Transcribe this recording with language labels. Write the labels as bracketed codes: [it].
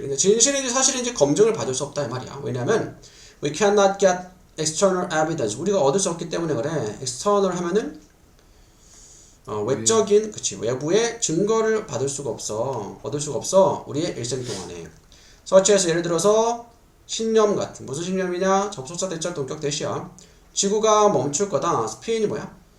[ko] 근데 진실인지 사실인지 검증을 받을 수 없다 이 말이야. 왜냐면 [en] we cannot get external evidence. [ko] 우리가 얻을 수 없기 때문에 그래. external 하면은 외적인, 그치, 외부의 증거를 얻을 수가 없어. 우리의 일생 동안에. 서치에서 예를 들어서 신념 같은, 무슨 신념이냐? 접속사 대절 동격 대시야. 지구가 멈출 거다. 스핀이 뭐야?